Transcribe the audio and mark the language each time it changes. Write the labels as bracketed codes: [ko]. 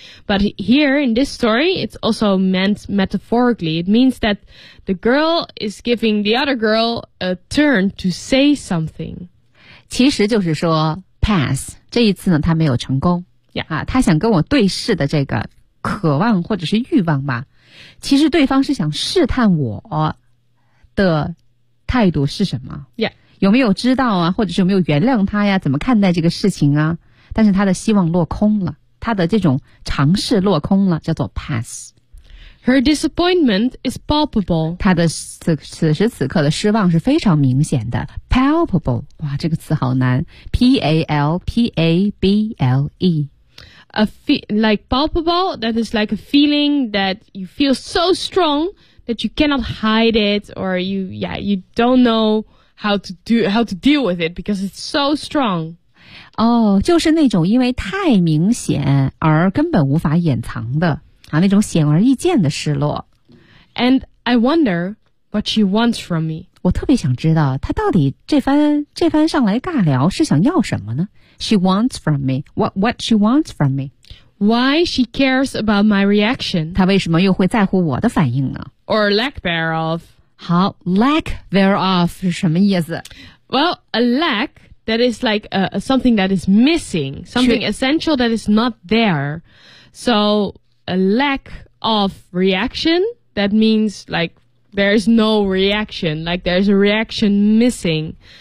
[en] But here in this story, it's also meant metaphorically. It means that the girl is giving the other girl a turn to say something. [zh] 其实就是说 pass 这一次呢他没有成功、 [en] yeah. [zh] 啊，他想跟我对视的这个渴望或者是欲望吧其实对方是想试探我的态度是什么、 [en] yeah. [zh] 有没有知道啊或者是有没有原谅他呀怎么看待这个事情啊但是他的希望落空了他的这种尝试落空了叫做 pass [en] Her disappointment is palpable. [zh] 她的 此时此刻的失望是非常明显的。 Palpable, 哇，这个词好难。P-A-L-P-A-B-L-E. [en] Like palpable, that is like a feeling that you feel so strong that you cannot hide it or you don't know how to deal with it because it's so strong. [zh] 哦、oh, 就是那种因为太明显而根本无法掩藏的啊，那种显而易见的失落。 [en] And I wonder what she wants from me. [zh] 我特别想知道她到底这番上来尬聊是想要什么呢？ [en] She wants from me. What she wants from me? Why she cares about my reaction? [zh] 她为什么又会在乎我的反应呢？ [en] Or lack thereof. [zh] 好， [en] lack thereof [zh] 是什么意思？ [en] Well, a lackThat is like something that is missing, something essential that is not there. So a lack of reaction, that means like there is no reaction, like there's a reaction missing.